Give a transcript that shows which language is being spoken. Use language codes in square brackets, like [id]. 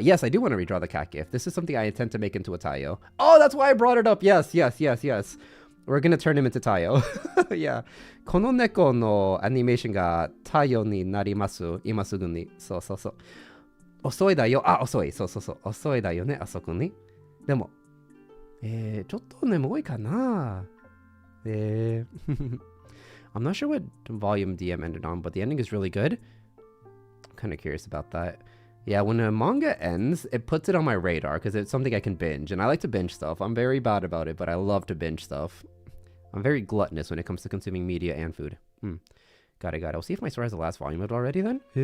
[en] Yes, I do want to redraw the cat gift. This is something I intend to make into a Taiyo. Oh, that's why I brought it up. Yes. We're going to turn him into Taiyo. Yeah. [ja] この猫のアニメーションがTaiyoになります。今すぐに。そう。遅いだよ。遅い。そう。遅いだよね。あそこに。でも、ちょっと眠いかな。 [en] I'm not sure what volume DM ended on, but the ending is really good. I'm kind of curious about that. Yeah, when a manga ends, it puts it on my radar because it's something I can binge. And I like to binge stuff. I'm very bad about it, but I love to binge stuff. I'm very gluttonous when it comes to consuming media and food. Got it. I'll see if my store has the last volume of it already then.